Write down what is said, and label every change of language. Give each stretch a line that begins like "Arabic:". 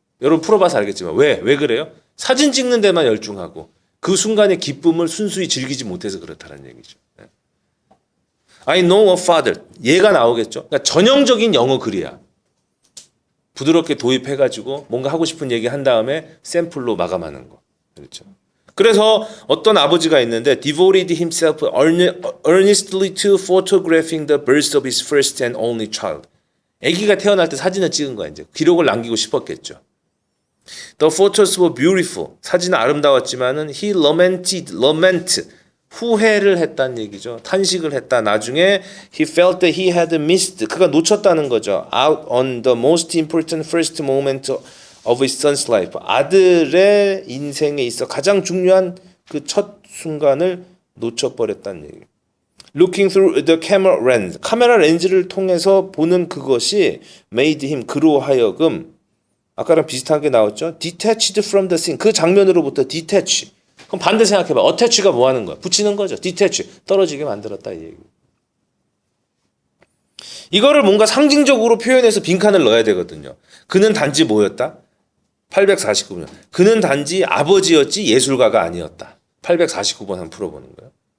Korean: 여러분 풀어봐서 알겠지만 왜 그래요? 사진 찍는 데만 열중하고 그 순간의 기쁨을 순수히 즐기지 못해서 그렇다는 얘기죠.
English: I know a father.
Korean: 얘가 나오겠죠. 그러니까 전형적인 영어 글이야. 부드럽게 도입해가지고 뭔가 하고 싶은 얘기 한 다음에 샘플로 마감하는 거. 그렇죠. 그래서 어떤 아버지가 있는데
English: devoted himself earnestly to photographing the birth of his first and only child.
Korean: 아기가 태어날 때 사진을 찍은 거야. 이제 기록을 남기고 싶었겠죠.
English: The photos were beautiful.
Korean: 사진은 아름다웠지만은
English: he lament
Korean: 후회를 했다는 얘기죠. 탄식을 했다.
English: 나중에 he felt that he had missed.
Korean: 그가 놓쳤다는 거죠.
English: Out on the most important first moment of his son's life.
Korean: 아들의 인생에 있어 가장 중요한 그 첫 순간을 놓쳐버렸다는 얘기.
English: Looking through the camera lens.
Korean: 카메라 렌즈를 통해서 보는 그것이
English: made him
Korean: 그로 하여금 아까랑 비슷한 게 나왔죠.
English: Detached from the scene.
Korean: 그 장면으로부터
English: detach.
Korean: 그럼 반대 생각해봐. attach가 뭐 하는 거야? 붙이는 거죠. detach. 떨어지게 만들었다 이 얘기. 이거를 뭔가 상징적으로 표현해서 빈칸을 넣어야 되거든요. 그는 단지 뭐였다? 849번. 그는 단지 아버지였지 예술가가 아니었다. 849번 한번 풀어보는 거예요.